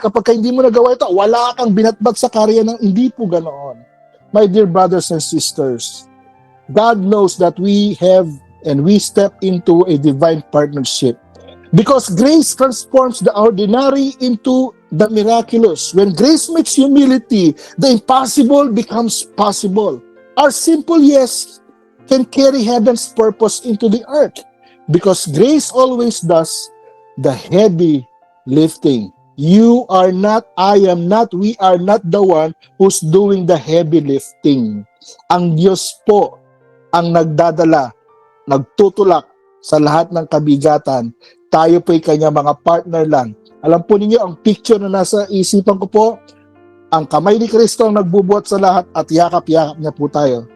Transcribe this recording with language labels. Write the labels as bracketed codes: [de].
[tl] Kapag hindi mo nagawa ito, wala kang binatbat sa karya ng hindi po ganoon. [en] My dear brothers and sisters, God knows that we have and we step into a divine partnership. Because grace transforms the ordinary into the miraculous. When grace meets humility, the impossible becomes possible. Our simple yes can carry heaven's purpose into the earth. Because grace always does the heavy lifting. You are not, I am not, we are not the one who's doing the heavy lifting. [tl] Ang Diyos po ang nagdadala, nagtutulak sa lahat ng kabigatan. Tayo po'y kanya mga partner lang. Alam po ninyo, ang picture na nasa isipan ko po, ang kamay ni Kristo ang nagbubuhat sa lahat at yakap-yakap niya po tayo.